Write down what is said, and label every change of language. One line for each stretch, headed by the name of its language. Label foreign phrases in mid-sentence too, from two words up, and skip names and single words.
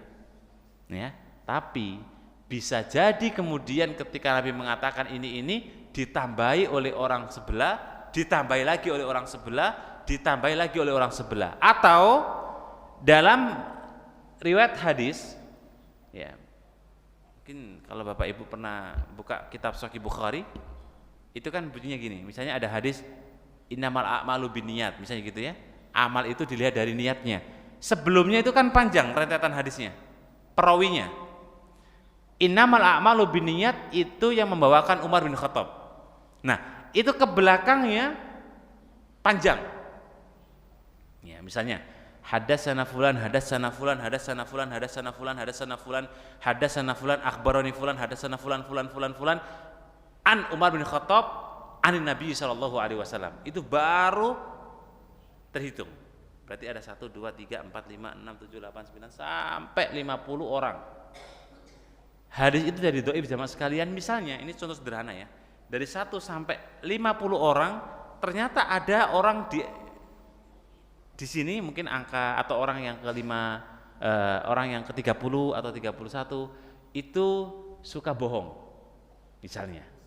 Indonesian: Ya, tapi bisa jadi kemudian ketika Nabi mengatakan ini ditambahi oleh orang sebelah, ditambahi lagi oleh orang sebelah, ditambahi lagi oleh orang sebelah, atau dalam riwayat hadis, ya, mungkin kalau Bapak Ibu pernah buka kitab Sahih Bukhari, itu kan bunyinya gini, misalnya ada hadis
Arabic: إنما الأعمال بالنيات,
Indonesian: misalnya gitu ya, amal itu dilihat dari niatnya. Sebelumnya itu kan panjang rentetan hadisnya, perawinya.
Arabic: إنما الأعمال بالنيات
Indonesian: itu yang membawakan Umar bin Khattab. Nah, itu ke belakangnya panjang. Ya, misalnya
Arabic: حدثنا فلان حدثنا فلان حدثنا فلان حدثنا فلان حدثنا فلان حدثنا فلان أخبرني فلان حدثنا فلان فلان فلان فلان عن عمر بن خطاب عن النبي صلى الله عليه وسلم.
Indonesian: Itu baru terhitung. Berarti ada 1 2 3 4 5 6 7 8 9 sampai 50 orang. Hadis itu dari dhaif jamaah sekalian. Misalnya, ini contoh sederhana ya. Dari 1 sampai 50 orang, ternyata ada orang di sini mungkin angka atau orang yang kelima, orang yang ke-30 atau 31 itu suka bohong misalnya.